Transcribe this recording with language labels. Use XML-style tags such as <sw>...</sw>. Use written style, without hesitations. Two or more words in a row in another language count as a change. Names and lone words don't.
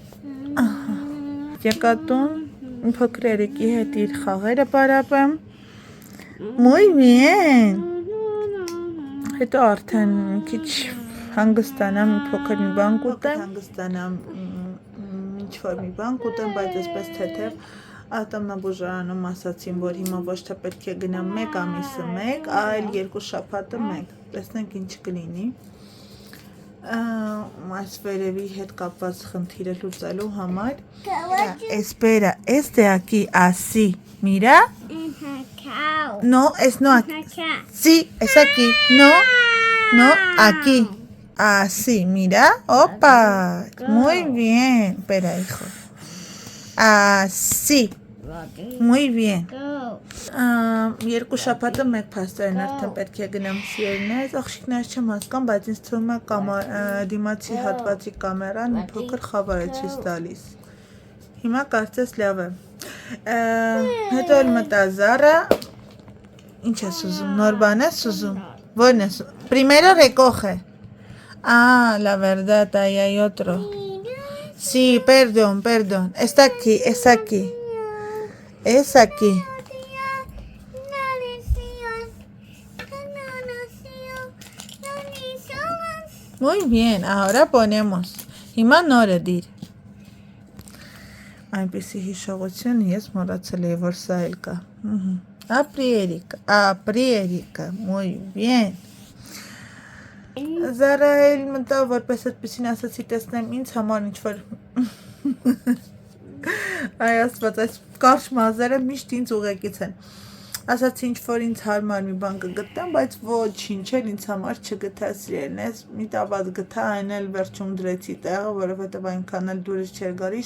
<hy>եկատուն, փոքր երիկի հետ իր խաղերը պարապեմ,</hy> <es>muy bien,</es> <hy>հետո արդեն մի քիչ հանգստանամ, փոքր մի բան կուտեմ, հանգստանամ ինչ-որ մի բան կուտեմ, բայց այսպես թեթև ատամնաբուժարանում ասացին, որ հիմա ոչ թե պետք է գնամ 1 ամիսը 1, այլ 2 շաբաթը 1, տեսնենք ինչ կլինի, այս վերևի հետ կապված խնդիրը լուծելու համար,</hy> <es>espera, este aquí, así, mira, no, es no aquí, sí, es aquí, no, aquí. Así, mira, opa, muy bien, espera hijo, así, muy bien,</es> <hy>երկու շաբաթը 1 փաստերն արդեն պետք է գնամ սիրելիներս, աղջիկներս չեմ հասկանում, բայց ինձ թվում է դիմացի հատվածի կամերան մի փոքր խավար է ցույց տալիս, հիմա կարծես լավ է, հետո էլ մտա Զարա, ինչ ես ուզում, նոր բան ես ուզում, որն ես,</hy> <es>primero recoge. Ah, la verdad, ahí hay otro. Sí, perdón. Está aquí, es aquí. Es aquí. Muy bien, ahora ponemos.</es> <hy>Հիմա նորը դիր։ Այնպեսի հիշողություն ես մոռացել եմ, որ սա էլ կա։ Ապրիերիկա,</hy> <es>muy bien.</es> <hy>Զարա էլ մտավ, որպես այդպեսին ասացի տեսնեմ ինձ համար ինչ-որ այ ասված, այս կարճ մազերը միշտ ինձ ուղեկից են ասացի ինչ-որ ինձ հարմար մի բան կգտնեմ, բայց ոչինչ էլ ինձ համար չգտա սիրելնես, մի տաբատ գտա, այն էլ վերջում դրեցի տեղը, որովհետև այնքան էլ դուրս չէր գալի,</hy>